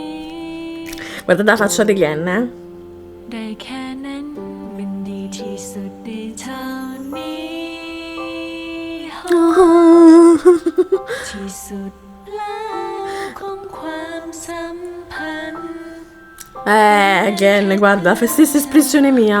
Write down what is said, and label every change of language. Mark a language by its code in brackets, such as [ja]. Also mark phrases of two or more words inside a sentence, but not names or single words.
[it] Guardate la faccia di Glenn, eh? [th] ได้แค่นั้นเป็นดีที่สุดได้เท่านี้ที่สุดแล้วของความสัมพันธ์ [it] Glenn, guarda, la stessa espressione mia.